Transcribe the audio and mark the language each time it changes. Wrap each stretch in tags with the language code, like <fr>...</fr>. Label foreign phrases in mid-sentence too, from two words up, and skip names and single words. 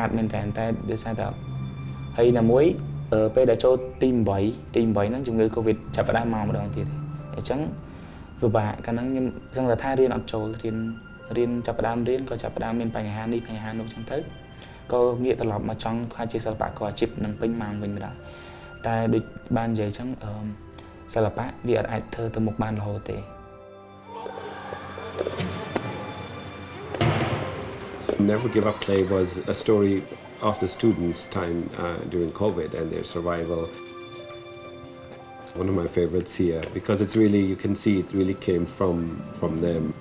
<km>តមែនតែដោយសារតែហើយណាមួយពេលដែលចូលទី8ហ្នឹងជំងឺ Covid ចាប់ផ្ដើមមកម្ដងទៀតអញ្ចឹងពិបាកកាលហ្នឹងខ្ញុំសឹងតែថារៀនអត់ចូលរៀនចាប់ផ្ដើមរៀនក៏ចាប់ផ្ដើមមានបញ្ហានេះបញ្ហានោះអញ្ចឹងទៅក៏ងាកត្រឡប់មកចង់ខ្លាចជាសិល្បករអាជីពនឹងពេញម៉ោងវិញម្ដងតែដូចបាននិយាយអញ្ចឹងសិល្បៈវាអត់អាចធ្វើទៅមុខបានរហូតទេ</km> <en>Never Give Up Play was a story of the students' time during COVID and their survival. One of my favorites here because it's really, you can see it really came from them.</en>